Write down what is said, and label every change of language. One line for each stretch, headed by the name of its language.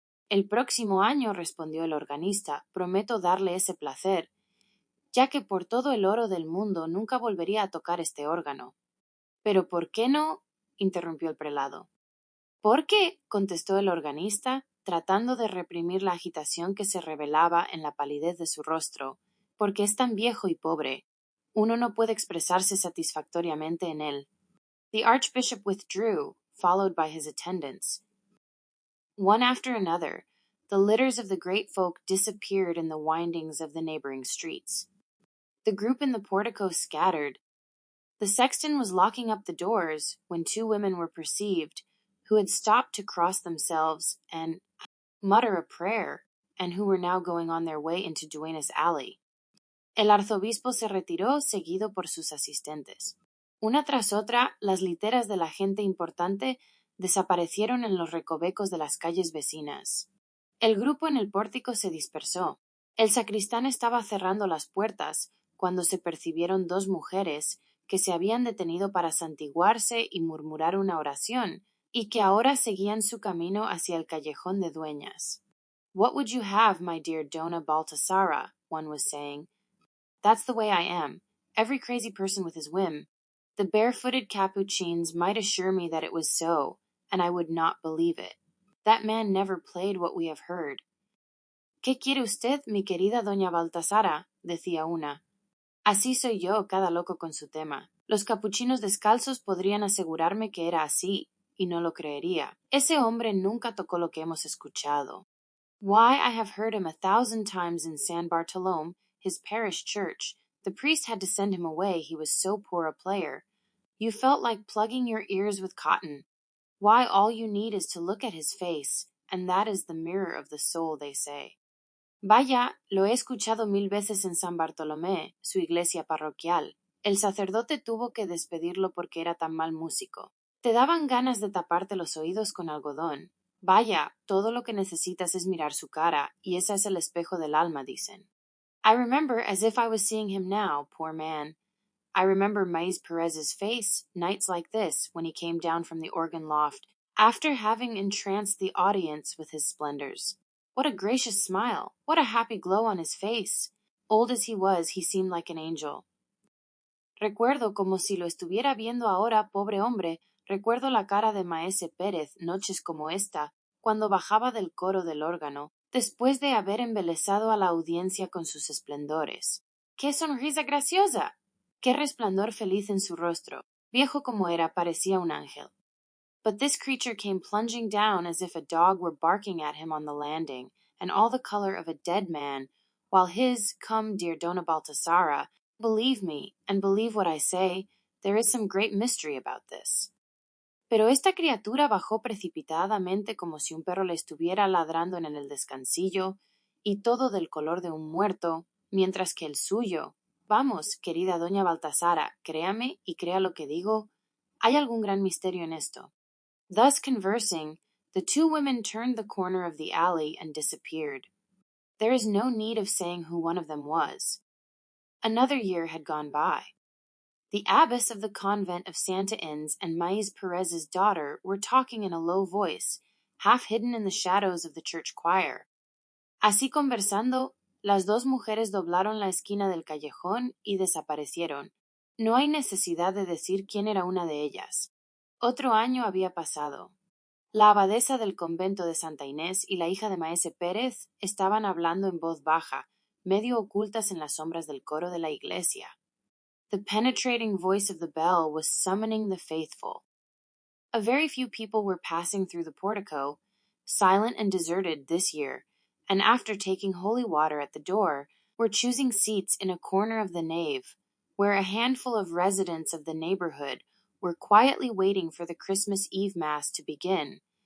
Spanish: El próximo año, respondió el organista, prometo darle ese placer, ya que por todo el oro del mundo nunca volvería a tocar este órgano. Pero ¿por qué no? Interrumpió el prelado. ¿Por qué? Contestó el organista, tratando de reprimir la agitación que se revelaba en la palidez de su rostro, porque es tan viejo y pobre. Uno no puede expresarse satisfactoriamente en él.
English: The archbishop withdrew, followed by his attendants. One after another, the litters of the great folk disappeared in the windings of the neighboring streets. The group in the portico scattered. The sexton was locking up the doors when two women were perceived, who had stopped to cross themselves and mutter a prayer, and who were now going on their way into Duenas Alley.
Spanish: El arzobispo se retiró seguido por sus asistentes. Una tras otra, las literas de la gente importante desaparecieron en los recovecos de las calles vecinas. El grupo en el pórtico se dispersó. El sacristán estaba cerrando las puertas cuando se percibieron dos mujeres que se habían detenido para santiguarse y murmurar una oración, y que ahora seguían su camino hacia el callejón de dueñas.
English: "What would you have, my dear Dona Baltasara?" one was saying. "That's the way I am. Every crazy person with his whim. The barefooted Capuchins might assure me that it was so, and I would not believe it. That man never played what we have heard."
Spanish: "¿Qué quiere usted, mi querida doña Baltasara?" decía una. "Así soy yo, cada loco con su tema. Los capuchinos descalzos podrían asegurarme que era así, y no lo creería. Ese hombre nunca tocó lo que hemos escuchado.
English: Why, I have heard him 1,000 times in San Bartolome, his parish church. The priest had to send him away, he was so poor a player. You felt like plugging your ears with cotton. Why, all you need is to look at his face, and that is the mirror of the soul, they say."
Spanish: Vaya, lo he escuchado 1000 veces en San Bartolomé, su iglesia parroquial. El sacerdote tuvo que despedirlo porque era tan mal músico. Te daban ganas de taparte los oídos con algodón. Vaya, todo lo que necesitas es mirar su cara, y ese es el espejo del alma, dicen.
English: I remember as if I was seeing him now, poor man. I remember Maíz Perez's face, nights like this, when he came down from the organ loft, after having entranced the audience with his splendors. What a gracious smile! What a happy glow on his face! Old as he was, he seemed like an angel.
Spanish: Recuerdo como si lo estuviera viendo ahora, pobre hombre, recuerdo la cara de Maese Pérez, noches como esta, cuando bajaba del coro del órgano, después de haber embelesado a la audiencia con sus esplendores. ¡Qué sonrisa graciosa! ¡Qué resplandor feliz en su rostro! Viejo como era, parecía un ángel.
English: But this creature came plunging down as if a dog were barking at him on the landing, and all the color of a dead man, while his, "Come, dear Dona Baltasara, believe me, and believe what I say, there is some great mystery about this."
Spanish: Pero esta criatura bajó precipitadamente como si un perro le estuviera ladrando en el descansillo, y todo del color de un muerto, mientras que el suyo, vamos, querida doña Baltasara, créame y crea lo que digo, hay algún gran misterio en esto.
English: Thus conversing, the two women turned the corner of the alley and disappeared. There is no need of saying who one of them was. Another year had gone by. The abbess of the convent of Santa Ines and Maíz Perez's daughter were talking in a low voice, half hidden in the shadows of the church choir.
Spanish: Así conversando, las dos mujeres doblaron la esquina del callejón y desaparecieron. No hay necesidad de decir quién era una de ellas. Otro año había pasado. La abadesa del convento de Santa Inés y la hija de Maese Pérez estaban hablando en voz baja, medio ocultas en las sombras del coro de la iglesia.
English: The penetrating voice of the bell was summoning the faithful. A very few people were passing through the portico, silent and deserted this year, and after taking holy water at the door, were choosing seats in a corner of the nave, where a handful of residents of the neighborhood were quietly waiting for the Christmas Eve Mass to begin.